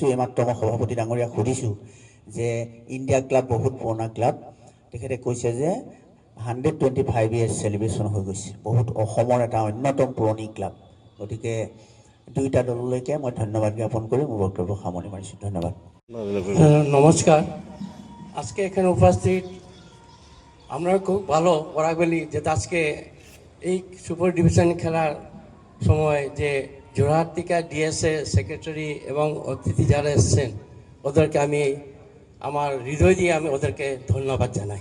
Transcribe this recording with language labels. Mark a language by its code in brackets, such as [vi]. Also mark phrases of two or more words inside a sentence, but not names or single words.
[as] এইমাত্ৰ মই সভাপতি ডাঙৰীয়াক সুধিছোঁ যে ইণ্ডিয়া ক্লাব বহুত পুৰণা ক্লাব, তেখেতে কৈছে যে 125 [en] years celebration [as] হৈ গৈছে, বহুত অসমৰ এটা অন্যতম পুৰণি ক্লাব। গতিকে দুইটা দললৈকে মই ধন্যবাদ জ্ঞাপন কৰি মোৰ বক্তব্য সামৰণি মাৰিছোঁ। ধন্যবাদ। [bn] নমস্কার। আজকে এখানে উপস্থিত আমরা খুব ভালো ওরাগলি যে আজকে এই [en] super division [bn] খেলার সময় যে জোরহাট থেকে [en] DSA secretary [bn] এবং অতিথি যারা এসছেন ওদেরকে আমি আমার হৃদয় দিয়ে আমি ওদেরকে ধন্যবাদ জানাই।